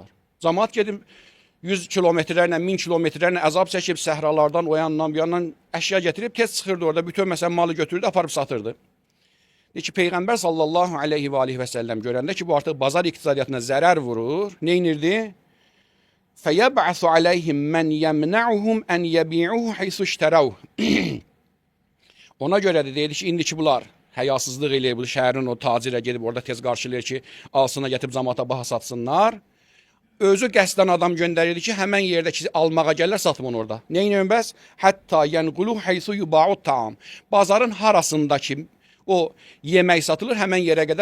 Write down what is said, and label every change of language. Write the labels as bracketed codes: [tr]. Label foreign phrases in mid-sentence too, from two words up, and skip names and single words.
[az] Cəmaat gedib 100 kilometrlərlə, 1000 kilometrlərlə əzab çəkib səhralardan, o yandan, bu yandan əşya gətirib tez çıxırdı orada, bütün məsələn malı götürdü, aparıb satırdı. Deyir ki, Peyğəmbər [ar] صلى الله عليه وآله وسلم [az] görəndə ki, bu artıq bazar iqtisadiyyatına zərər vurur, neynirdi? [ar] فَيَبْعَثُ عَلَيْهِمْ مَنْ يَمْنَعُهُمْ أَنْ يَبِيعُهُ حَيْثُ اشْتَرَوْهُ. [az] Ona görə də deyir ki, indiki bunlar həyasızlıq eləyir, bu şəhərin o tacirə gedib orada tez qarşılayır ki, alsına gətirib cəmaata baha satsınlar. Özü qəsdən adam göndərirdi ki, həmən yerdəki almağa gəlirlər, satmın orada. Neynəyəm bəs? [ar] حتى ينقلوه حيث يباع الطعام. [az] Bazarın harasındakı o yemək satılır, həmən yerə qədər satmıyor.